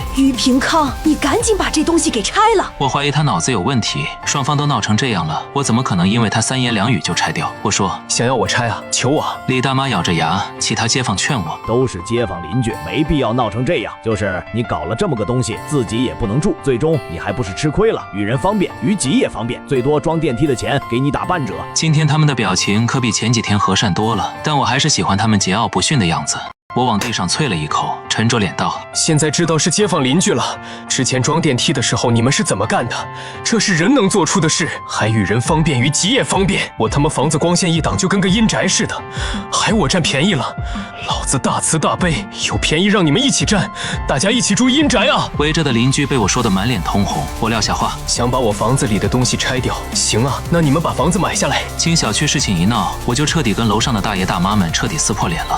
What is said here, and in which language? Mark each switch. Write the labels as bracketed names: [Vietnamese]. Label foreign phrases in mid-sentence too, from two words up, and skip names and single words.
[Chinese] 俞平康，你趕緊把這東西給拆了！” 我懷疑他腦子有問題，雙方都鬧成這樣了，我怎麼可能因為他三言兩語就拆掉？我說：“ 想要我拆啊，求我啊！” 李大媽咬着牙，其他街坊勸我：“ 都是街坊鄰居，沒必要鬧成這樣。就是你搞了這麼個東西，自己也不能住，最終你還不是吃虧了？與人方便，於己也方便，最多裝電梯的錢給你打半折。” 今天他們的表情可比前幾天和善多了，但我還是喜歡他們桀驁不馴的樣子。我往地上啐了一口，沉着臉道：“ 現在知道是街坊鄰居了。之前裝電梯的時候你們是怎麼幹的？這是人能做出的事，還與人方便，於己也方便。我他媽房子光線一擋就跟個陰宅似的，還我佔便宜了？老子大慈大悲，有便宜讓你們一起佔，大家一起住陰宅啊！” 圍着的鄰居被我說得滿臉通紅，我撂下話：“想把我房子裡的東西拆掉？行啊，那你們把房子買下來。”經小區事情一鬧，我就徹底跟樓上的大爺大媽們徹底撕破臉了。